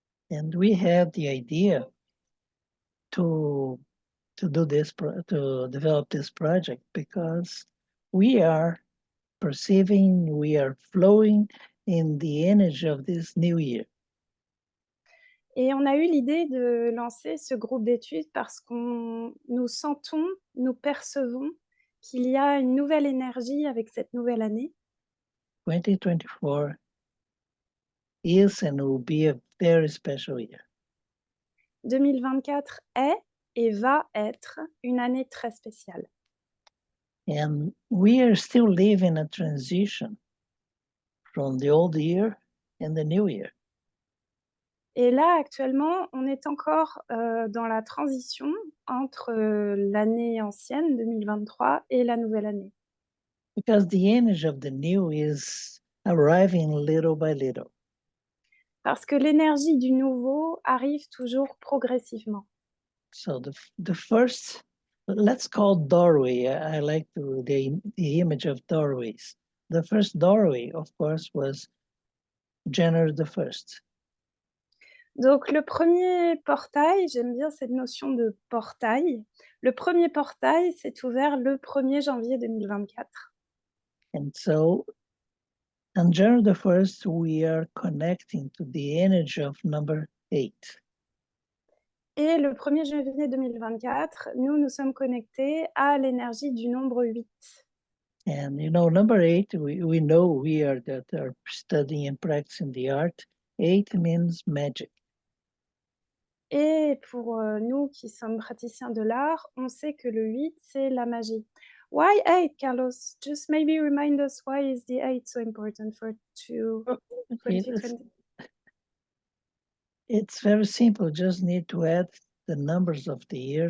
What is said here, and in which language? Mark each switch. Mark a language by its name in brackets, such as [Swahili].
[English] And we had the idea to do this, to develop this project, because we are perceiving, we are flowing in the energy of this new year. [French] Et on a eu l'idée de lancer ce groupe d'études parce nous sentons, nous percevons qu'il y a une nouvelle énergie avec cette nouvelle année. [English] 2024 is and will be a very special year. [French] 2024 est et va être une année très spéciale. [English] And we are still living a transition from the old year and the new year. [French] Et là, actuellement, on est encore dans la transition entre l'année ancienne, 2023, et la nouvelle année. [English] Because the energy of the new is arriving little by little. [French] Parce que l'énergie du nouveau arrive toujours progressivement. [English] So the first, let's call doorway. I like the image of doorways. The first doorway, of course, was January the 1st. [French] Donc, le premier portail, j'aime bien cette notion de portail. Le premier portail s'est ouvert le 1er janvier 2024. [English] And so on January the 1st, we are connecting to the energy of number 8. [French] Et le 1er janvier 2024, nous sommes connectés à l'énergie du nombre 8. [English] And you know, number 8, we know we are that are studying and practicing the art. 8 means magic. [French] Et pour nous qui sommes praticiens de l'art, on sait que le 8, c'est la magie. [English] Why 8, Carlos? Just maybe remind us why is the 8 so important for 2020? It's very simple. Just need to add the numbers of the year.